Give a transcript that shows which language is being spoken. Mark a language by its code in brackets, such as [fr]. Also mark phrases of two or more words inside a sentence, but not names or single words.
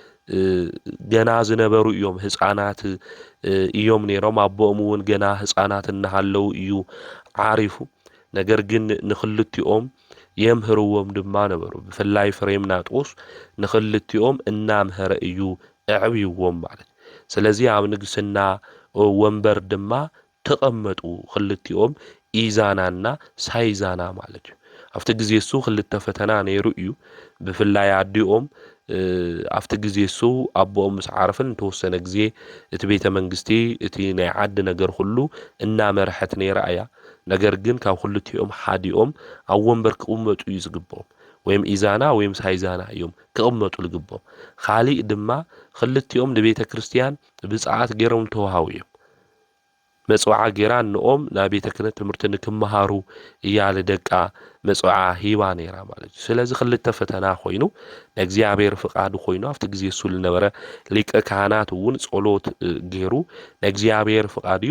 [ti] ገና ዝነበሩ እዮም። ህፃናት እዮም ነይሮም። ኣቦኦም እውን ገና ህፃናት እናሃለው እዩ ዓሪፉ። ነገር ግን ንኽልቲኦም የምህርዎም ድማ ነበሩ። ብፍላይ ፍሬምናጦስ ንኽልቲኦም እናምሃረ እዩ ኣዕብይዎም ማለት። ስለዚ ኣብ ንግስና ወንበር ድማ ተቐመጡ ክልቲኦም ኢዛናና ሳይዛና ማለት እዩ። ኣብቲ ግዜ እሱ ክልተ ፈተና ነይሩ እዩ። ብፍላይ ኣዲኦም ኣብቲ ግዜ እሱ ኣቦኦም ምስ ዓረፈን እንተወሰነ ግዜ እቲ ቤተ መንግስቲ እቲ ናይ ዓዲ ነገር ኩሉ እናመርሐት ነይራ እያ። ነገር ግን ካብ ክልቲኦም ሓዲኦም ኣብ ወንበር ክቕመጡ እዩ ዝግብኦም። ወይም ኢዛና ወይም ሳይዛና እዮም ክቕመጡ ዝግብኦም። ካሊእ ድማ ክልቲኦም ንቤተ ክርስቲያን ብፅዓት ገይሮም ተዋሃቡ እዮም። መጽዋዓ ጌራ ንኦም ናብ ቤተ ክህነት ትምህርቲ ንክመሃሩ እያለ ደቃ መጽዋዓ ሂባ ነይራ ማለት እዩ። ስለዚ ክልተ ፈተና ኮይኑ ንእግዚአብሔር ፍቃዱ ኮይኑ ኣብቲ ግዜ እሱ ዝነበረ ሊቀ ካህናት እውን ጸሎት ገይሩ ንእግዚአብሔር ፍቃዱ እዩ